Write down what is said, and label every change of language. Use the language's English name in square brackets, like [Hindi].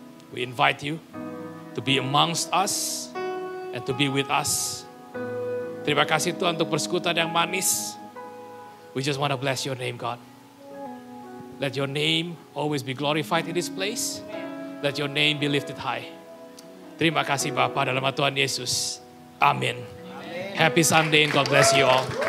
[English] We invite you to be amongst us and to be with us. [Indonesian] Terima kasih Tuhan untuk persekutuan yang manis. [English] We just want to bless your name God. Let your name always be glorified in this place. Let your name be lifted high. [Indonesian] Terima kasih Bapa dalam nama Tuhan Yesus. Amin. [English] Happy Sunday and God bless you all.